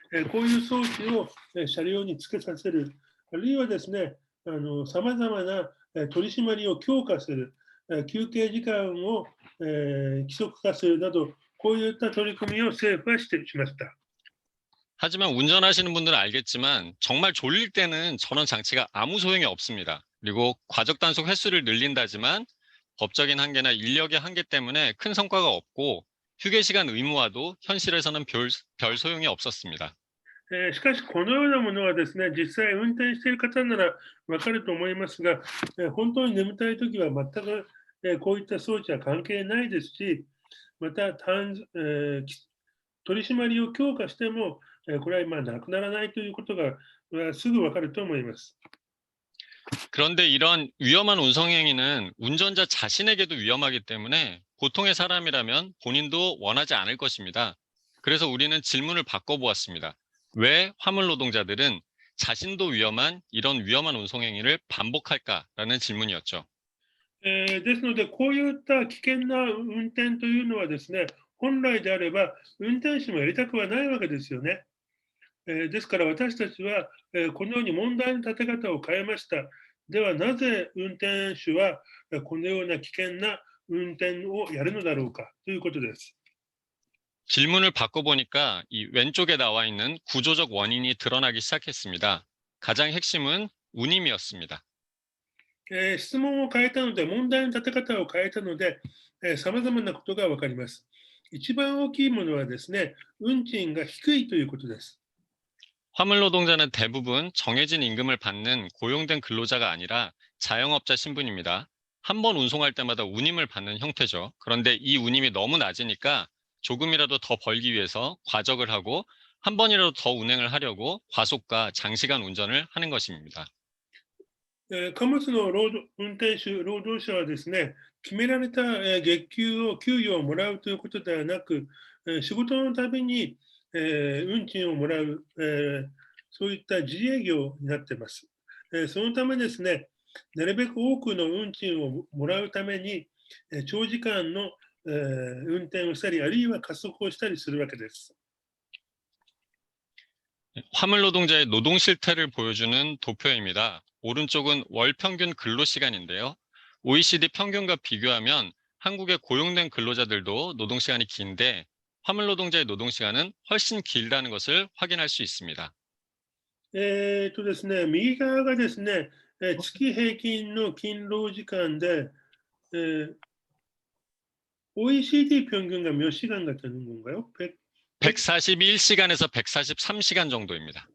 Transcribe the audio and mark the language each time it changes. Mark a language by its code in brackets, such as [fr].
[ja] こういう装置を車両につけさせる、あるいはですね、さまざまな取り締まりを強化する、休憩時間を規則化するなど、こういった取り組みを政府はしました。 [ko] 하지만 운전하시는 분들은 알겠지만 정말 졸릴 때는 저런 장치가 아무 소용이 없습니다. 그리고 과적 단속 횟수를 늘린다지만 법적인 한계나 인력의 한계 때문에 큰 성과가 없고 휴게 시간 의무화도 현실에서는 별 소용이 없었습니다. [ja] しかし、このようなものはですね、実際運転している方ならわかると思いますが、本当に眠たいときは全く、こういった装置は関係ないですし、また、取り締まりを強化しても、これは今なくならないということがすぐわかると思います。 [ko] 그런데 이런 위험한 운송행위는 운전자 자신에게도 위험하기 때문에 보통의 사람이라면 본인도 원하지 않을 것입니다. 그래서 우리는 질문을 바꿔보았습니다. 왜 화물 노동자들은 자신도 위험한 이런 위험한 운송 행위를 반복할까라는 질문이었죠. [ja] ですので、こういった危険な運転というのはですね、本来であれば、運転手もやりたくはないわけですよね。ですから私たちは、このように問題の立て方を変えました。ではなぜ運転手はこのような危険な運転をやるのだろうかということです。 [ko] 질문을 바꿔보니까 이 왼쪽에 나와 있는 구조적 원인이 드러나기 시작했습니다. 가장 핵심은 운임이었습니다. [ja] 質問を変えたので、問題の立て方を変えたので、さまざまなことが分かります。一番大きいものはですね、運賃が低いということです。 [ko] 화물 노동자는 대부분 정해진 임금을 받는 고용된 근로자가 아니라 자영업자 신분입니다. 한 번 운송할 때마다 운임을 받는 형태죠. 그런데 이 운임이 너무 낮으니까 조금이라도 더 벌기 위해서 과적을 하고 한 번이라도 더 운행을 하려고 과속과 장시간 운전을 하는 것입니다. [ja] 貨物の運転手、労働者はですね、決められた月給を、給与をもらうということではなく、仕事のたびに運賃をもらう、そういった自営業になっています。そのためですね、なるべく多くの運賃をもらうために、長時間の運転をしたり、あるいは加速をしたりするわけです。 [ko] 화물 노동자의 노동 실태를 보여주는 도표입니다. 오른쪽은 월 평균 근로 시간인데요. OECD 평균과 비교하면 한국의 고용된 근로자들도 노동 시간이 긴데 화물 노동자의 노동 시간은 훨씬 길다는 것을 확인할 수 있습니다. [ja] ですね、右側がですね、月平均の勤労時間で、 [ko] OECD 평균과 몇 시간가 되는 건가요? 141시간에서 143시간 정도입니다.